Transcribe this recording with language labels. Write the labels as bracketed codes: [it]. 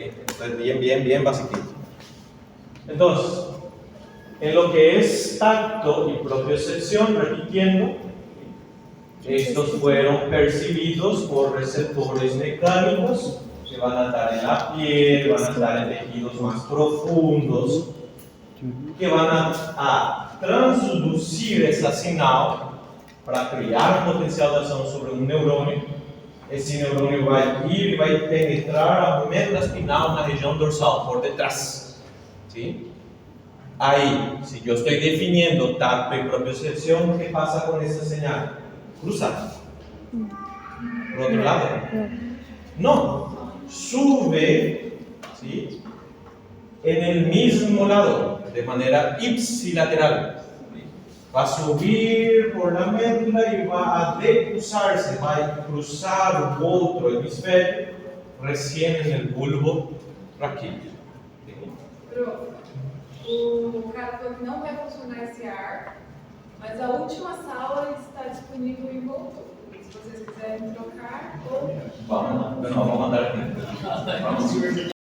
[es] Entonces, bien basiquito. Entonces, en lo que es tacto y propiocepción, repitiendo, estos fueron percibidos por receptores mecánicos que van a estar en la piel, van a estar en tejidos más profundos, que van a transducir esa señal para criar un potencial de acción sobre un neurônio. [pt] Esse neurônio vai ir e vai penetrar a médula espinal na região dorsal, por detrás. [es] ¿Sí? Ahí, si yo estoy definiendo tacto y propiocepción, ¿qué pasa con esa señal? Cruza. ¿Por otro lado? No. Sube, ¿sí?, en el mismo lado, de manera ipsilateral. Va a subir por la médula y va a decruzarse, va a cruzar el otro hemisferio recién en el bulbo raquídeo. [pt] Pro, o cara falou que não vai funcionar esse ar, mas a última sala está disponível em voltou. Se vocês quiserem trocar, ou... Vamos mandar aqui. Vamos.